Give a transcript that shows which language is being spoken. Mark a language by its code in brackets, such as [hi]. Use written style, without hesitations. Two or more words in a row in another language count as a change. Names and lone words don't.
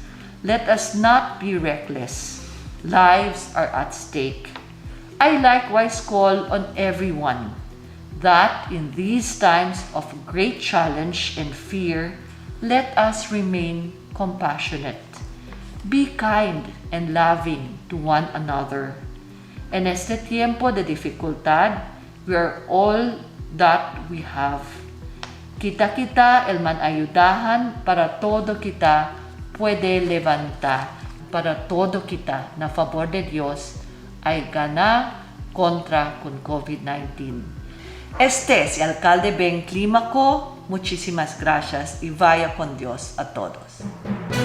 [en] Let us not be reckless. Lives are at stake. I likewise call on everyone that in these times of great challenge and fear, let us remain compassionate. Be kind and loving to one another. [cbk] En este tiempo de dificultad, [en] we are all that we have. [cbk] Kita-kita el manayudahan para todo kita puede levantar. Para todo kita na favor de Dios ay gana contra con COVID-19. Este es el alcalde Beng Climaco. Muchísimas gracias y vaya con Dios a todos.